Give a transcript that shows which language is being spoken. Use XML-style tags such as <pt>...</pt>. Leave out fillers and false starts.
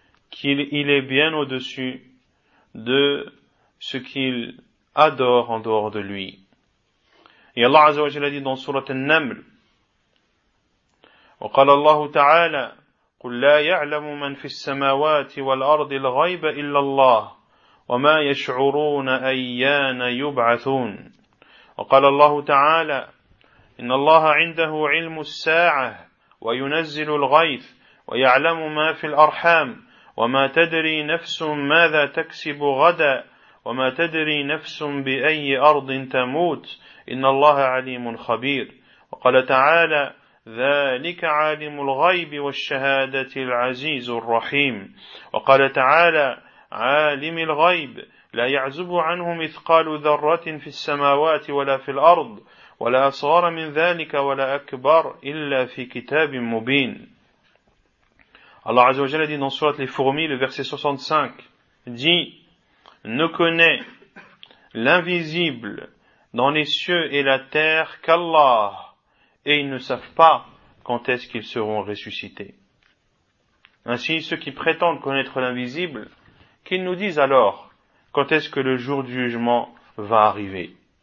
<fr>Qu'il est bien au-dessus de ce qu'il adore en dehors de lui. Et Allah Azza wa Jal a dit dans Surat An-Naml,</fr> <ar>wa qala Allah Ta'ala, قل لا يعلم من في السماوات والأرض الغيب إلا الله وما يشعرون أيان يبعثون. وقال الله تعالى إن الله عنده علم الساعة وينزل الغيث ويعلم ما في الأرحام وما تدري نفس ماذا تكسب غدا وما تدري نفس بأي أرض تموت إن الله عليم خبير. وقال تعالى ذلك عالم الغيب والشهادة العزيز الرحيم. وقال تعالى عالم الغيب لا يعزب عنه مثقال ذرة في السماوات ولا في الأرض ولا أصغر من ذلك ولا أكبر إلا في كتاب مبين. الله عز وجل</ar> <fr>dit dans Sourate les Fourmis, le verset 65, dit, ne connaît l'invisible dans les cieux et la terre qu'Allah, et ils ne savent pas quand est-ce qu'ils seront ressuscités. Ainsi, ceux qui prétendent connaître l'invisible, qu'ils nous disent alors, quand est-ce que le jour du jugement va arriver.</fr>